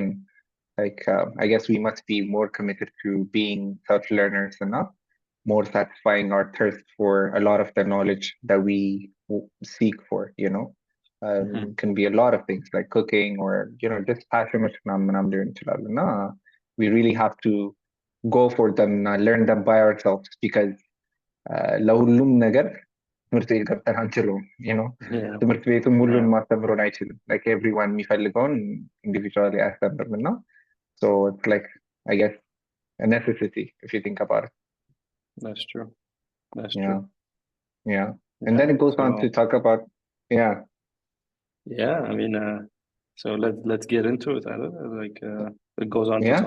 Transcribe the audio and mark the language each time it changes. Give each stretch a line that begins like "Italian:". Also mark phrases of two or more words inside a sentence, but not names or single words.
English: Again, Like, I guess we must be more committed to being self-learners and not more satisfying our thirst for a lot of the knowledge that we seek for, you know. Can be a lot of things like cooking or, you know, just passion which I'm doing. Nah, we really have to go for them, learn them by ourselves because
Amharic: ለሁሉም ነገር ትምህርት ቤት ገብተን አንችለውም
English: you know Yeah.
Amharic: ትምህርት ቤቱም ሁሉን
English: Yeah.
Amharic: ማስተምሮን አይችልም
English: like everyone የሚፈልገውን individually አያስተምርም እና so it's like I guess a necessity if you think about it. That's true. That's Yeah, true. yeah. And Yeah. then it goes on to So talk about, yeah, yeah, I mean, so let's get into it. I don't know, like it goes on to